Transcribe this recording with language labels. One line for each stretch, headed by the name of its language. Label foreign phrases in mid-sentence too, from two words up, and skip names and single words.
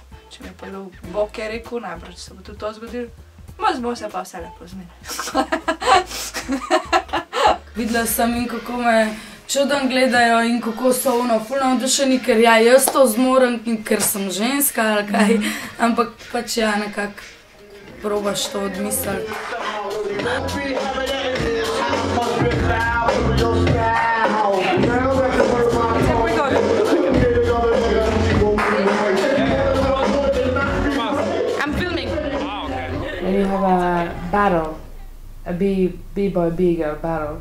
Slovenian: Če mi je povedal, Bog je rekel, najbrž se bo tudi to zgodilo, bomo se pa vse lepo zmenili. Videla sem in kako me čudom gledajo in kako so ful navdušeni, ker ja, jaz to zmorem, ker sem ženska ali kaj, ampak pač ja, nekako probaš to odmisliti.
English: And you have a battle, a B-boy, B-girl battle.